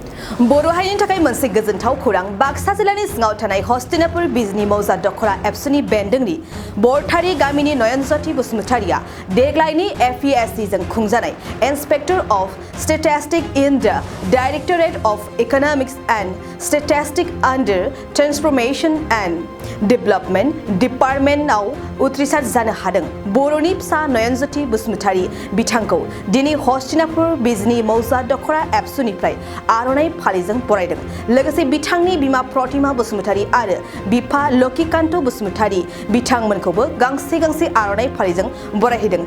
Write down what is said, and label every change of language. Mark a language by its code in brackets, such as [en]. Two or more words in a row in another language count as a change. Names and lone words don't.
[brx] बर' हारिनि थाखाय मोनसे गोजोनथाव खौरां बाक्सा जिल्लानि सिङाव थानाय हस्तिनापुर बिजनी मौजा दखरा एबसनि बेन्दोंनि बरथारि गामिनि नयनज बसुमतारिया देग्लायनि APSC जों खुंजानाय [en] Inspector of Statistics in the Directorate of Economics and Statistics under Transformation and Development Departmentआव [brx] उथ्रिसार जानो हादों। बर'नि फिसा नयनज बसुमतारि बिथांखौ दिनै हस्तिनापुर बिजनी मौजा दखरा एबसनिफ्राय आर'नाइ फालिजों बरायदों। लोगोसे बिथांनि बिमा प्रतिमा बसुमतारि आरो बिफा लकिकान्त बसुमतारि बिथांमोनखौबो गांसे गांसे आर'नाइ फालिजों बरायहैदों।